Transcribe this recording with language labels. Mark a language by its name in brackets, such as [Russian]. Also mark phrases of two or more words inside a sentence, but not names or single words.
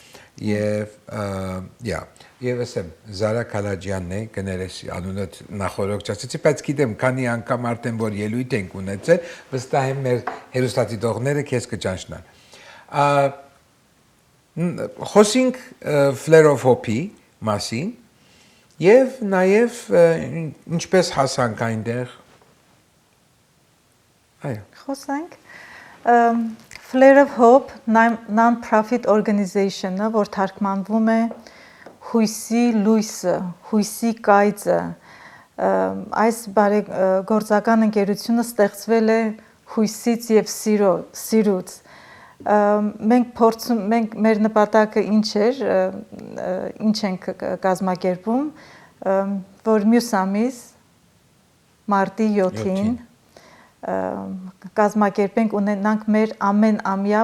[Armenian] Եվ ասեմ, Զարա Քալաջյանն է, կներես անունը նախորոքչացեցի, բայց գիտեմ, քանի անգամ արդեն որ ելույթ ենք ունեցել, վստահ եմ մեր հեռուստադիտողները քեզ կճանչնան։ Խոսենք Flare of Hope-ի մասին եւ նաեւ ինչպես հասանք այնտեղ։ Այո։ Խոսենք Flare of Hope [English] non-profit organization- [Armenian] ը, որ թարգմանվում է հույսի լույսը, հույսի կայծը, այս բարեգործական ընկերությունը ստեղծվել է հույսից եւ սիրուց։ Մենք մեր նպատակը ինչ էր, ինչ ենք կազմակերպում, որ մյուս ամիս մարտի 7-ին կազմակերպենք ունենանք մեր ամենամյա